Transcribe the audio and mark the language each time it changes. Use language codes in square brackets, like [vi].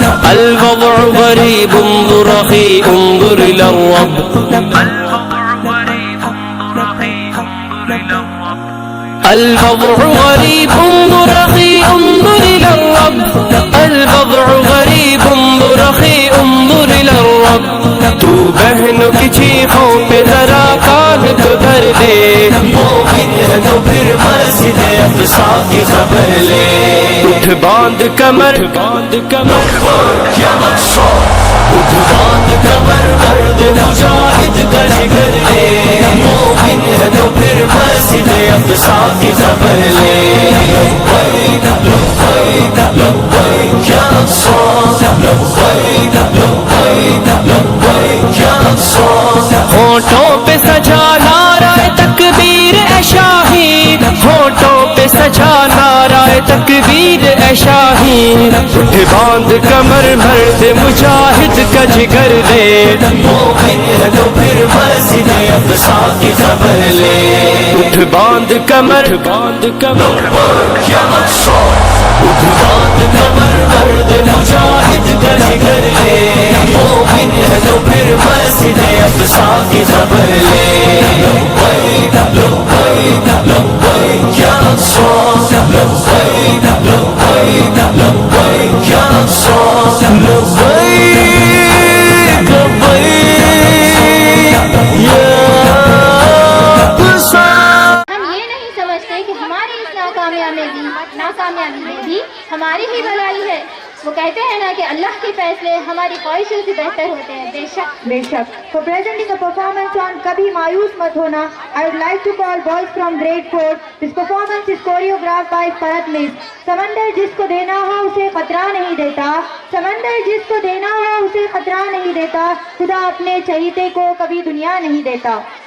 [ar] الوضع غریب انظر اخی انظر الى الرب, الوضع غریب انظر اخی انظر الى الرب, الوضع غریب انظر اخی انظر الى الرب. [ur] تو بہنوں کی چیخوں پہ ذرا کان تو دھر دے. مومن ہے تو پھر مسجد اقصی کی خبر لے. اٹھ باندھ کمر باندھ کمر یا اقصی, اٹھ باندھ کمر مرد مجاہد کا جگر لے, مومن ہے تو پھر مسجد اقصی کی خبر لے. لبیک لبیک لبیک یا اقصی لبیک لبیک ہونٹوں پہ سجا نعرہ تکبیر اے شاہی، ہونٹوں پہ سجا نعرہ تکبیر اے شاہی، اٹھ باندھ کمر مرد مجاہد کا جگر لے، مومن ہے تو پھر مسجد اقصی کی خبر لے، اٹھ باندھ کمر باندھ کمر یا منصور اٹھ باندھ کمر مرد مجاہد کا جگر لے، مومن ہے تو پھر مسجد اقصی کی خبر لے، لبیک لبیک لبیک یا منصور لبیک لبیک لبیک یا منصور لبیک لبیک یا ہم یہ نہیں سمجھتے کہ ہماری اس ناکامیابی میں بھی ہماری ہی بھلائی ہے. وہ کہتے ہیں نا کہ اللہ کے فیصلے ہماری خواہشوں سے بہتر ہوتے ہیں. بے شک بے شک. [en] For presenting a performance on [ur] کبھی مایوس مت ہونا, [en] I would like to call boys from grade 4. This performance is choreographed by Farhat Miss. [ur] سمندر جس کو دینا ہو اسے خطرہ نہیں دیتا, سمندر جس کو دینا ہو اسے خطرہ نہیں دیتا, خدا اپنے چہیتے کو کبھی دنیا نہیں دیتا.